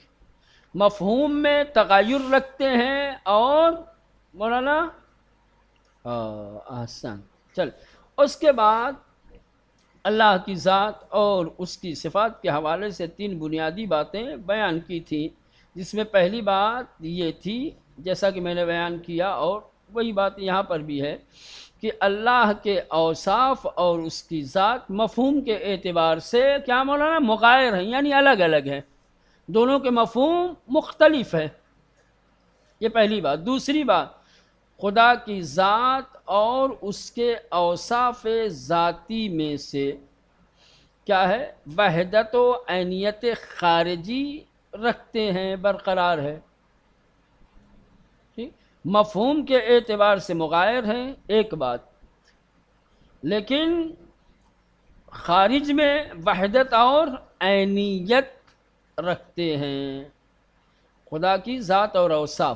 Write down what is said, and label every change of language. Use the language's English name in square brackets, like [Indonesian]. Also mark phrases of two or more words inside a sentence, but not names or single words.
[Urdu] مفہوم میں تغیر رکھتے ہیں اور مولانا احسن چل، اس کے بعد اللہ کی ذات اور اس کی صفات کے حوالے سے تین بنیادی باتیں بیان کی تھیں، جس میں پہلی بات یہ تھی جیسا کہ میں نے بیان کیا، اور وہی بات یہاں پر بھی ہے کہ اللہ کے اوصاف اور اس کی ذات مفہوم کے اعتبار سے کیا مولانا؟ مغایر ہیں، یعنی الگ الگ ہیں، دونوں کے مفہوم مختلف ہیں۔ یہ پہلی بات۔ دوسری بات، خدا کی ذات اور اس کے اوصاف ذاتی میں سے کیا ہے؟ وحدت و عینیت خارجی رکھتے ہیں، برقرار ہے، ٹھیک؟ مفہوم کے اعتبار سے مغایر ہیں، ایک بات، لیکن خارج میں وحدت اور عینیت رکھتے ہیں خدا کی ذات اور اوصاف۔